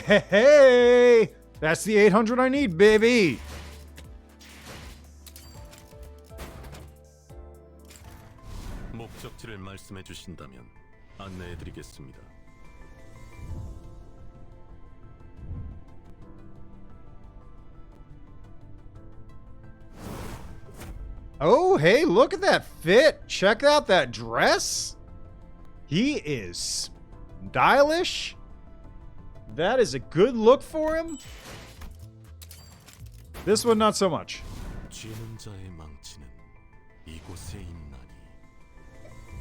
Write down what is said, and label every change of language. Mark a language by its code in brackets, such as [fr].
[en] Hey, that's the 800 I need, baby. [ko] 목적지를 말씀해 주신다면 안내해 드리겠습니다. [en] Oh, hey, look at that fit. Check out that dress. He is stylish. That is a good look for him. This one, not so much. [ko] 쥐는 자의 망치는 이곳에 있나니.